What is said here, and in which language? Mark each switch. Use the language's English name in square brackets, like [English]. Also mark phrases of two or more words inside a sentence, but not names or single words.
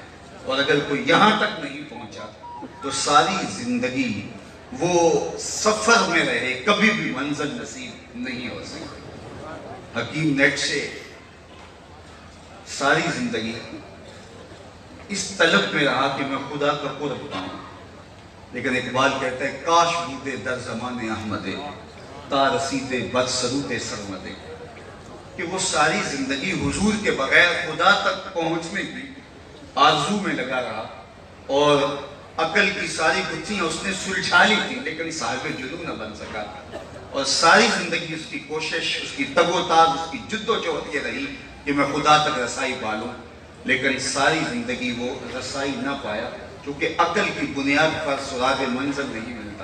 [Urdu] اور اگر کوئی یہاں تک نہیں پہنچا تو ساری زندگی وہ سفر میں رہے، کبھی بھی منزل نصیب نہیں ہو سکتی۔ حکیم نیٹ سے ساری زندگی اس طلب میں رہا کہ میں خدا کا قرب پاؤں، لیکن اقبال کہتا ہے [Persian] کاش بودے در زمان احمدے تا رسیدے بد سرود سرمدے، [Urdu] کہ وہ ساری زندگی حضور کے بغیر خدا تک پہنچنے کی آرزو میں لگا رہا، اور عقل کی ساری گتھیاں اس نے سلجھا لی تھی لیکن صاحب جلو نہ بن سکا، اور ساری زندگی اس کی کوشش، اس کی تگ و تاز، اس کی جد و جہد یہ رہی کہ میں خدا تک رسائی پالوں، لیکن ساری زندگی وہ رسائی نہ پایا، کیونکہ عقل کی بنیاد پر سراغ منزل نہیں ملتا۔